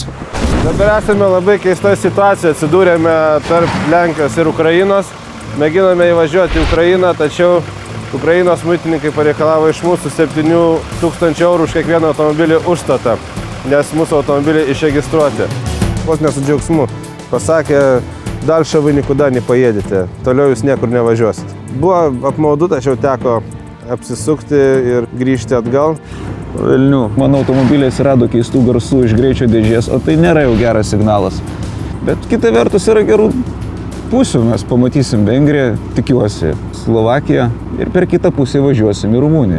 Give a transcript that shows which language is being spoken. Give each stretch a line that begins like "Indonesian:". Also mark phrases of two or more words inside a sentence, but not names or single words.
Lithuanian: Dabar esame labai keistoje situacijoje, atsidūrėme tarp Lenkijos ir Ukrainos. Mėginame įvažiuoti į Ukrainą, tačiau Ukrainos muitininkai pareikalavo iš mūsų 7 000 eurų už kiekvieną automobilį užstatą, nes mūsų automobiliai išregistruoti. Vos ne su džiaugsmu. Pasakė,
Russian: дальше вы никуда не поедете,
Lithuanian: toliau jūs niekur nevažiuosit. Buvo apmaudu, tačiau teko apsisukti ir grįžti atgal. Velnių, mano automobiliai atsirado keistų garsų iš greičio dėžės, o tai nėra jau geras signalas. Bet kita vertus yra gerų pusių, mes pamatysim Vengriją, tikiuosi, Slovakiją ir per kitą pusę važiuosim į Rumuniją.